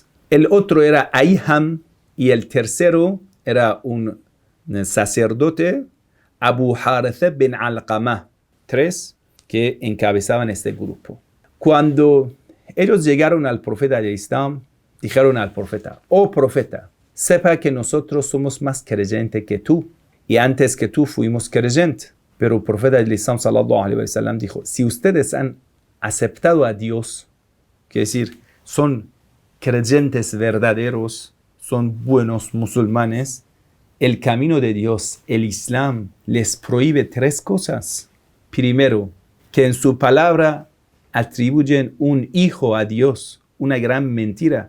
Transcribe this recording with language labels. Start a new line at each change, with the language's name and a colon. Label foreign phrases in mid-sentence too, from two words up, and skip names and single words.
Spanish: El otro era Aiham, y el tercero era un sacerdote, Abu Haritha bin Alqamah. 3 que encabezaban este grupo. Cuando ellos llegaron al profeta del Islam, dijeron al profeta: oh profeta, sepa que nosotros somos más creyentes que tú, y antes que tú fuimos creyentes. Pero el profeta del Islam
Arabic: صلى الله عليه وسلم
Spanish: dijo: si ustedes han aceptado a Dios, quiere decir, son creyentes verdaderos, son buenos musulmanes, el camino de Dios, el Islam, les prohíbe 3 cosas. Primero, que en su palabra atribuyen un hijo a Dios, una gran mentira.